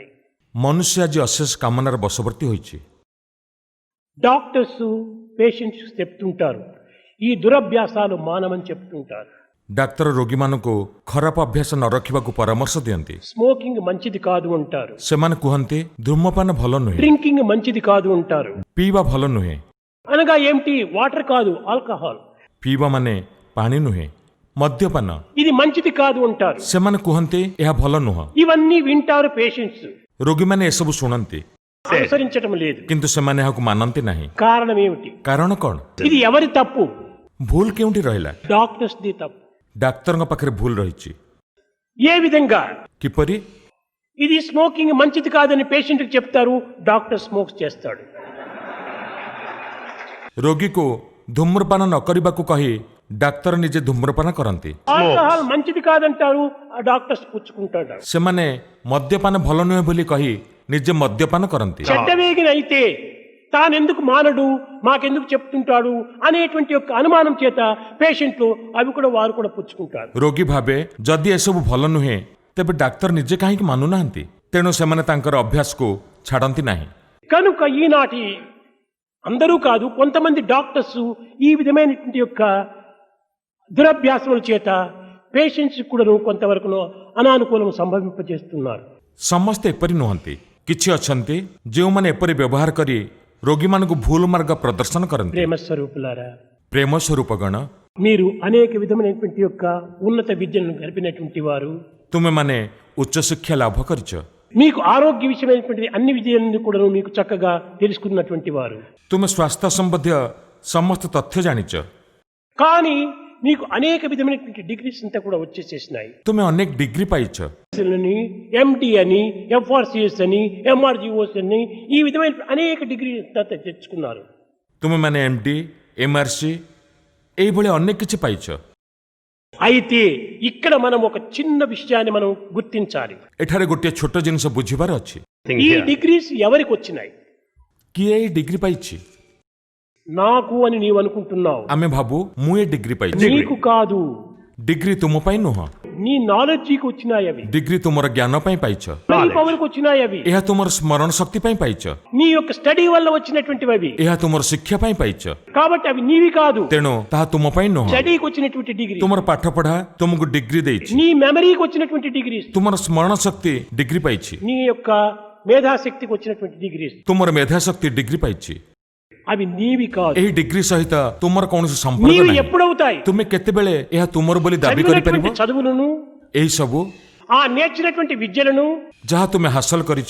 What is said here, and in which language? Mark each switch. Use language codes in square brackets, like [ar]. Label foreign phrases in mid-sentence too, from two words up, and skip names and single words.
[or] ମନୁଷ୍ୟ ଆଜି ଅଶେଷ କାମନାର ବଶବର୍ତ୍ତୀ ହୋଇଛି। [te] డాక్టర్స్ పేషెంట్స్ చెప్తుంటారు ఈ దురభ్యాసాలు మానమని చెప్తుంటారు. [or] ଡାକ୍ତର ରୋଗୀମାନଙ୍କୁ ଖରାପ ଅଭ୍ୟାସ ନ ରଖିବାକୁ ପରାମର୍ଶ ଦିଅନ୍ତି। [te] స్మోకింగ్ మంచిది కాదు అంటారు, [or] ସେମାନେ କୁହନ୍ତି ଧୂମପାନ ଭଲ ନୁହେଁ, [te] డ్రింకింగ్ మంచిది కాదు అంటారు. [or] ପିଇବା ଭଲ ନୁହେଁ। [te] అనగా ఏమిటి? వాటర్ కాదు, ఆల్కహాల్. [or] ପିଇବା ମାନେ ପାଣି ନୁହେଁ, ମଦ୍ୟପାନ। [te] ఇది మంచిది కాదు అంటారు. [or] ସେମାନେ କୁହନ୍ତି ଏହା ଭଲ ନୁହଁ। [te] ఇవన్నీ వింటారు పేషెంట్స్, [or] ରୋଗୀମାନେ ଏସବୁ ଶୁଣନ୍ତି [te] అనుసరించటం లేదు. [or] କିନ୍ତୁ ସେମାନେ ଏହାକୁ ମାନନ୍ତି ନାହିଁ। [te] కారణం ఏమిటి? [or] କାରଣ କ'ଣ? [te] ఇది ఎవరి తప్పు? [or] ଭୁଲ କେଉଁଠି ରହିଲା? [te] డాక్టర్స్ ది తప్పు. [or] ଡାକ୍ତରଙ୍କ ପାଖରେ ଭୁଲ ରହିଛି। [te] ఏ విధంగా? [or] କିପରି? [te] ఇది స్మోకింగ్ మంచిది కాదని పేషెంట్ కి చెప్తారు, డాక్టర్ స్మోక్ చేస్తాడు. [or] ରୋଗୀକୁ ଧୂମ୍ରପାନ ନ କରିବାକୁ କହି ଡାକ୍ତର ନିଜେ ଧୂମ୍ରପାନ କରନ୍ତି। [te] ఆల్కహాల్ మంచిది కాదంటారు, ఆ డాక్టర్స్ పుచ్చుకుంటాడు. [or] ସେମାନେ మద్యపాନ ଭଲ ନୁହେଁ ବୋଲି କହି ନିଜେ మద్యపాନ କରନ୍ତି। [te] చెడ్డవేగిన అయితే తానెందుకు మానడు, మాకెందుకు చెప్తుంటాడు అనేటువంటి యొక్క అనుమానం చేత పేషెంట్లు అవి కూడా వారు కూడా పుచ్చుకుంటారు. [or] ରୋଗୀ ଭାବେ ଯଦି ଏସବୁ ଭଲ ନୁହେଁ ତେବେ ଡାକ୍ତର ନିଜେ କାହିଁକି ମାନୁନାହାନ୍ତି, ତେଣୁ ସେମାନେ ତାଙ୍କର ଅଭ୍ୟାସକୁ ଛାଡ଼ନ୍ତି ନାହିଁ। [te] కనుక ఈనాటి అందరూ కాదు, కొంతమంది డాక్టర్స్ ఈ విధమైనటువంటి యొక్క దురభ్యాసముల చేత పేషెంట్స్ కూడా కొంతవరకు అనానుకూలం సంభవింపజేస్తున్నారు. [or] ସମସ୍ତେ ଏପରି ନୁହନ୍ତି, କିଛି ଅଛନ୍ତି ଯେଉଁମାନେ ଏପରି ବ୍ୟବହାର କରି ରୋଗୀମାନଙ୍କୁ ଭୁଲ ମାର୍ଗ ପ୍ରଦର୍ଶନ କରନ୍ତି। [te] ప్రేమ స్వరూపులారా, [or] ପ୍ରେମ ସ୍ୱରୂପଗଣ, [te] మీరు అనేక విధమైనటువంటి యొక్క ఉన్నత విద్యను గడిపినటువంటి వారు, [or] ତୁମେମାନେ ଉଚ୍ଚଶିକ୍ଷା ଲାଭ କରିଛ, [te] మీకు ఆరోగ్య విషయమైనటువంటి అన్ని విజయాలను కూడా మీకు చక్కగా తెలుసుకున్నటువంటి వారు. [or] ତୁମେ ସ୍ୱାସ୍ଥ୍ୟ ସମ୍ବନ୍ଧୀୟ ସମସ୍ତ ତଥ୍ୟ ଜାଣିଛ, [te] కానీ మీకు అనేక విధమైనటువంటి డిగ్రీస్ అంతా కూడా వచ్చేసేసినాయి. [or] ତୁମେ ଅନେକ ଡିଗ୍ରୀ ପାଇଛ, [te] ఎండి అని, ఎఫ్ఆర్సిఎస్ అని, ఎంఆర్జిఓస్ అని, ఈ విధమైన అనేక డిగ్రీ తెచ్చుకున్నారు. [or] ତୁମେମାନେ MD, MRC ଏଇଭଳି ଅନେକ କିଛି ପାଇଛ। [te] అయితే ఇక్కడ మనం ఒక చిన్న విషయాన్ని మనం గుర్తించాలి. [or] ଏଠାରେ ଗୋଟିଏ ଛୋଟ ଜିନିଷ ବୁଝିବାର ଅଛି। [te] ఈ డిగ్రీస్ ఎవరికి వచ్చినాయి? [or] କିଏ ଏଇ ଡିଗ୍ରୀ ପାଇଛି? [te] నాకు అని నీవు అనుకుంటున్నావు. [or] ଆମେ ଭାବୁ ମୁଁ ଏ ଡିଗ୍ରୀ ପାଇଛି। [te] నీకు కాదు, [or] ଡିଗ୍ରୀ ତୁମ ପାଇଁ ନୁହଁ, [te] నీ నాలెడ్జికి వచ్చినాయి అవి. [or] ଡିଗ୍ରୀ ତୁମର ଜ୍ଞାନ ପାଇଁ ପାଇଛ, [te] నీ పవర్కి వచ్చినాయి అవి. [or] ଏହା ତୁମର ସ୍ମରଣ ଶକ୍ତି ପାଇଁ ପାଇଛ, [te] నీ యొక్క స్టడీ వల్ల వచ్చినటువంటివి అవి. [or] ଏହା ତୁମର ଶିକ୍ଷା ପାଇଁ ପାଇଛ। [te] కాబట్టి అవి నీవి కాదు, [or] ତେଣୁ ତାହା ତୁମ ପାଇଁ ନୁହଁ। [te] స్టడీకి వచ్చినటువంటి డిగ్రీ, [or] ତୁମର ପାଠ పଢା ତୁମକୁ ଡିଗ୍ରୀ ଦେଇଛି, [te] నీ మెమరీకి వచ్చినటువంటి డిగ్రీస్, [or] ତୁମର ସ୍ମରଣ ଶକ୍ତି ଡିଗ୍ରୀ ପାଇଛି, [te] నీ యొక్క మేధాశక్తికి వచ్చినటువంటి డిగ్రీస్, [or] ତୁମର ମେଧାଶକ୍ତି ଡିଗ୍ରୀ ପାଇଛି। [te] అవి నీవి కాదు. [or] ଏହି ଡିଗ୍ରୀ ସହିତ ତୁମର କୌଣସି ସମ୍ପର୍କ [te] నీవి [or] ନାହିଁ। [te] ఎప్పుడవుతాయి? [or] ତୁମେ କେତେବେଳେ ଏହା ତୁମର ବୋଲି ଦାବି କରିପାରିବ? [te] చదివినటువంటి చదువులను, [or] ଏହି ସବୁ [te] ఆ నేర్చినటువంటి విద్యలను [or] ଯାହା ତୁମେ ହାସଲ କରିଛ